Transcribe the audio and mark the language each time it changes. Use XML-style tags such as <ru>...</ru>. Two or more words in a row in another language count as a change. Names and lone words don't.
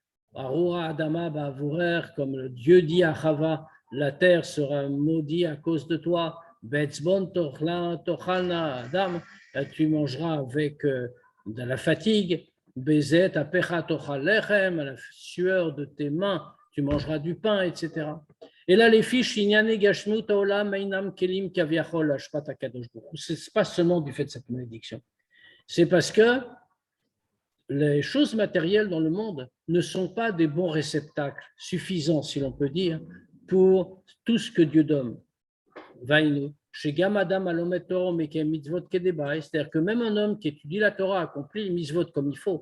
<fr>Comme Dieu dit à Chava, la terre sera maudite à cause de toi. Adam, tu mangeras avec de la fatigue,</fr> <he>בזעת אפך תאכל לחם,</he> <fr>à la sueur de tes mains, tu mangeras du pain, etc. Et là, les fiches,</fr> <he>ענייני גשמיות העולם אינם כלים כביכול לשפע הקדוש ברוך הוא.</he> <fr>Ce n'est pas seulement du fait de cette malédiction, c'est parce que les choses matérielles dans le monde ne sont pas des bons réceptacles suffisants, si l'on peut dire, pour tout ce que Dieu donne. Vainu. C'est-à-dire que même un homme qui étudie la Torah accomplit les mitzvot comme il faut.</fr>